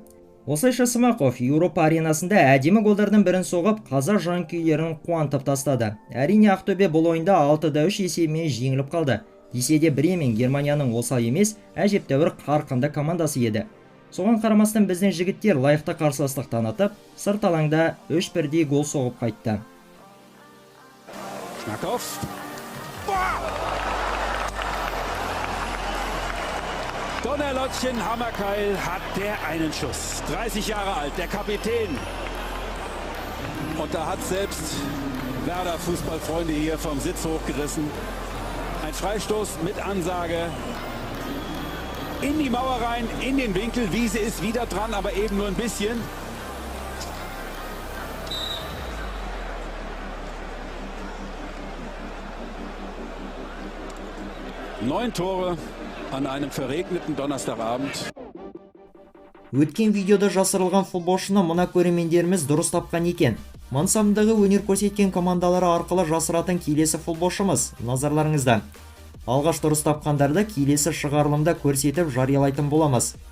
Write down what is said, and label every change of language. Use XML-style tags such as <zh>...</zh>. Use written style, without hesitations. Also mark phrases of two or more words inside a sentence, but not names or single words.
<kk>Осылайша Смақов Еуропа аренасында әдемі голдардың бірін соғып, қазақ жанкүйерлерін қуантып тастады. Әрине Ақтөбе бұл ойында 6-3 есебімен жеңіліп қалды. Десе де Бремен Германияның осал емес, әжептәуір қарқынды командасы еді. Соған қарамастан біздің жігіттер лайықты қарсыластық танытып, сырт алаңда 3-1 гол соғып қайтты.</kk> <de>Donnerlottchen Hammerkeil hat der einen Schuss. 30 Jahre alt, der Kapitän. Und da hat selbst Werder Fußballfreunde hier vom Sitz hochgerissen. Ein Freistoß mit Ansage. In die Mauer rein, in den Winkel. Wiese ist wieder dran, aber eben nur ein bisschen. Neun Tore an einem verregneten Donnerstagabend.</de> <kk>Өткен видеода жасырылған футболшыны мына көрермендеріміз дұрыс тапқан екен. Мансабындағы өнер көрсеткен командалары арқылы жасыратын келесі футболшымыз назарларыңызда. Алғаш дұрыс тапқандарды келесі шығарылымда көрсетіп жариялайтын боламыз.</kk>